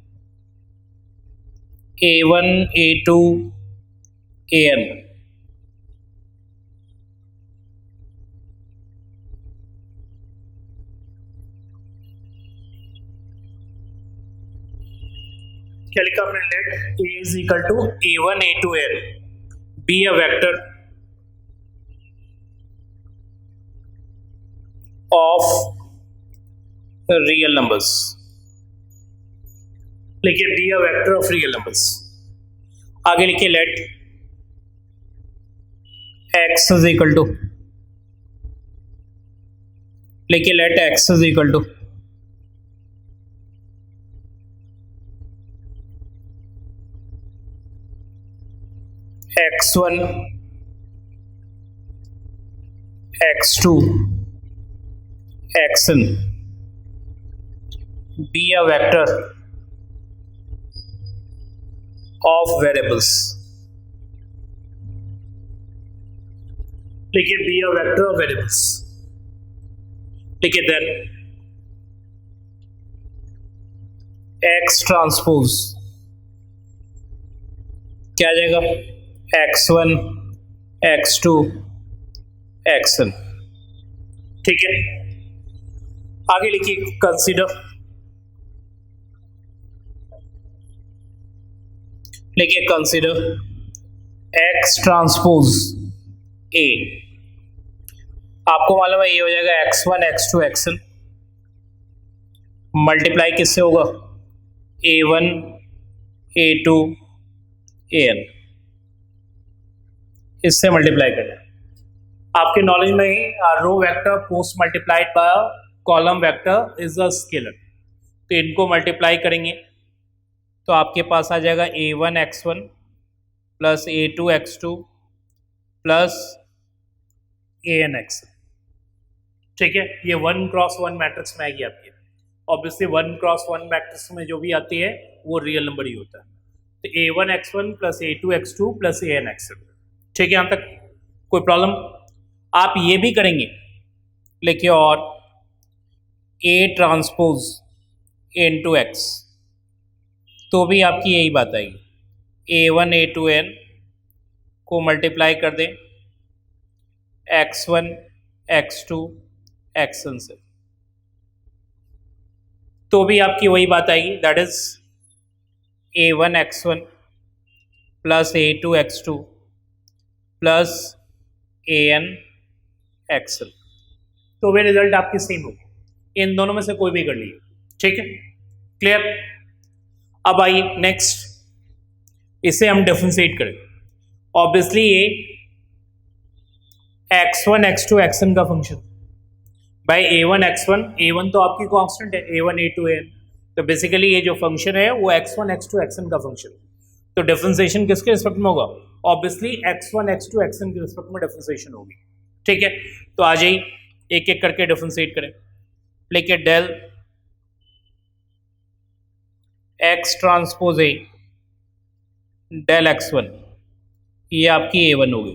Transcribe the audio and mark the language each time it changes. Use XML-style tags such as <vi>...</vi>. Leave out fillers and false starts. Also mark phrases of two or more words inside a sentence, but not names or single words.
<hi>a1 a2 an, क्या लिखा आपने,</hi> <en>let a is equal to a1 a2 an be a vector of real numbers. लिखिए be a vector of real numbers.</en> <hi>आगे लिखिए</hi> <en>let x is equal to, लिखिए let x is equal to x1 x2 xn be a vector of variables। लिखिए be a vector of variables, लिखिए then x ट्रांसपोज</en> <hi>क्या आ जाएगा,</hi> <en>x1 x2 xn।</en> <hi>ठीक है, आगे लिखिए कंसीडर, लिखिए</hi> <en>consider x transpose a.</en> <hi>आपको मालूम है ये हो जाएगा x1 x2 xn, मल्टीप्लाई किससे होगा, a1 a2 an, इससे मल्टीप्लाई करना। आपके नॉलेज में ही</hi> <en>row vector post multiplied by column vector is a scalar,</en> <hi>तो इनको मल्टीप्लाई करेंगे तो आपके पास आ जाएगा a1 x1 प्लस a2 x2 प्लस an x। ठीक है, ये</hi> <en>1 cross 1 matrix</en> <hi>में आएगी आपकी। ऑब्वियसली</hi> <en>1 cross 1 matrix</en> <hi>में जो भी आती है वो</hi> <en>real number</en> <hi>ही होता है। तो a1 x1 प्लस a2 x2 प्लस an x। ठीक है, यहाँ तक कोई प्रॉब्लम? आप ये भी करेंगे, लिखिए और</hi> <en>a transpose into x,</en> <hi>तो भी आपकी यही बात आएगी। a1 a2 n को मल्टीप्लाई कर दें x1 x2 xn से, तो भी आपकी वही बात आएगी,</hi> <en>that is a1 x1 plus a2 x2 plus an xn,</en> <hi>तो भी रिजल्ट आपकी सेम होगी। इन दोनों में से कोई भी कर लीजिए। ठीक है, क्लियर? अब आइए नेक्स्ट, इसे हम डिफरेंशिएट करें। ऑब्वियसली ये x1 x2 xn का फंक्शन बाय a1 x1, a1 तो आपकी कांस्टेंट है, a1 a2 an, तो बेसिकली ये जो फंक्शन है वो x1 x2 xn का फंक्शन। तो डिफरेंशिएशन किसके रिस्पेक्ट में होगा? ऑब्वियसली x1 x2 xn के रिस्पेक्ट में डिफरेंशिएशन होगी। ठीक है, तो आ जाइए एक एक करके डिफरेंशिएट करें। लेके</hi> <en>del x transpose a del x1,</en> <hi>ये आपकी a1 होगी।</hi>